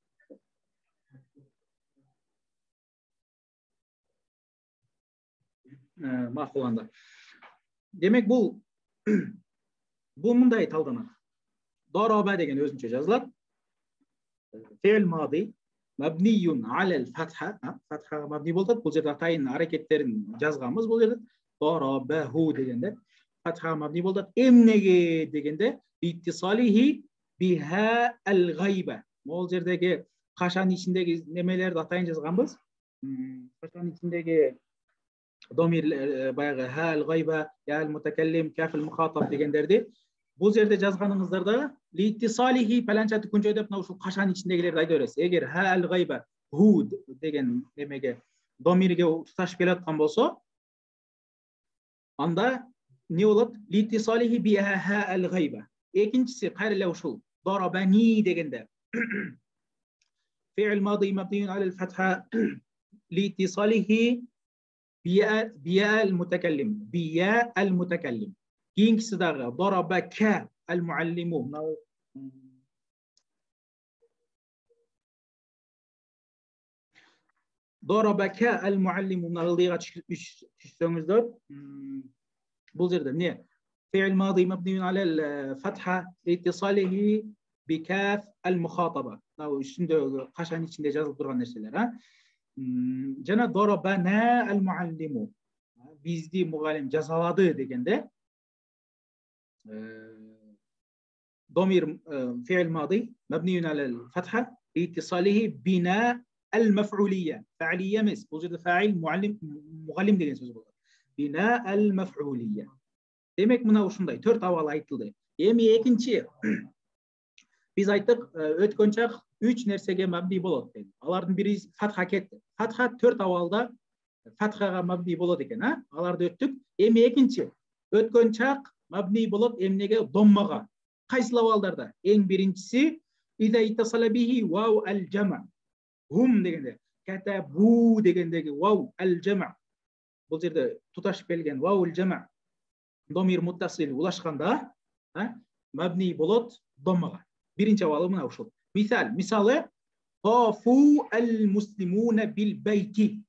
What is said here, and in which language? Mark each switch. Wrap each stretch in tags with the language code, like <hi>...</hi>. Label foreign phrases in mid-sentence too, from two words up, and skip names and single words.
<ky>Макул анда. Демек бул мындай талданат. Дараба деген өзүнчө жазылат.</ky> <ar>فعل ماض مبني على الفتحة,</ar> <ky>фатхага мабни болот. Бул жерде атайын аракеттерин жазганбыз бул жерде. Дарабаху дегенде фатхага мабни болот. Эмнеге дегенде</ky> <ar>اتصاله بهاء الغائب.</ar> <ky>Бул жердеги кашанын ичиндеги немелерди атайын жазганбыз. Кашанын ичиндеги домир баягы</ky> <ar>هاء الغائب, ياء المتكلم, كاف المخاطب</ar> <ky>дегендерди бул жерде жазганыңыздарда литтисалихи паланча түкүнчө деп ушул кашанын ичиндегилерди айта бересиз. Эгер</ky> <ar>هاء الغائب</ar> <ky>ху деген немеге домирге туташып келаткан болсо, анда не болот?</ky> <ar>لاتصاله بها هاء الغائب.</ar> <ky>Экинчиси кайра эле ушул дарабани дегенде</ky> <ar>فعل ماض مبني على الفتحة لاتصاله بياء المتكلم.</ar> <ky>Keyingisi dagы</ky> <ar>ضربك المعلم. ضربك المعلم</ar> <ky>ылдыйга түшсөңүздөр. Бул жерде эмне?</ky> <ar>فعل ماضي مبني على الفتحة لاتصاله بكاف المخاطبة.</ar> <ky>Мынау үстүндө кашан ичинде жазылып турган нерселер, а? Жана</ky> <ar>ضربنا المعلم.</ar> <ky>Бизди мугалим жазалады дегенде</ky> <ar>ضمير فعل ماضي مبني على الفتحة لاتصاله بنا المفعولية.</ar> <ky>فعلية эмес. Бул жерде фаил мугалим деген сөз болот.</ky> <ar>بنا المفعولية.</ar> <ky>Демек мына ушундай 4 абал айтылды. Эми экинчи биз айттык өткөн чак 3 нерсеге мабни болот деп. Алардын бири фатха кетти. Фатха 4 абалда фатхага мабни болот экен, а? Аларды өттүк. Эми экинчи өткөн чак мабни болот эмнеге? Доммага. Кайсыл абалдарда? Эң биринчиси</ky> <ar>إذا اتصل به واو الجماعة.</ar> <ky>Хум дегенде, катабу дегендеги</ky> <ar>واو الجماعة.</ar> <ky>Бул жерде туташып келген</ky> <ar>واو الجماعة. ضمير متصل</ar> <ky>улашканда, мабни болот доммага. Биринчи абалы мына ушул. Мисалы</ky> <ar>طاف المسلمون بالبيت.</ar>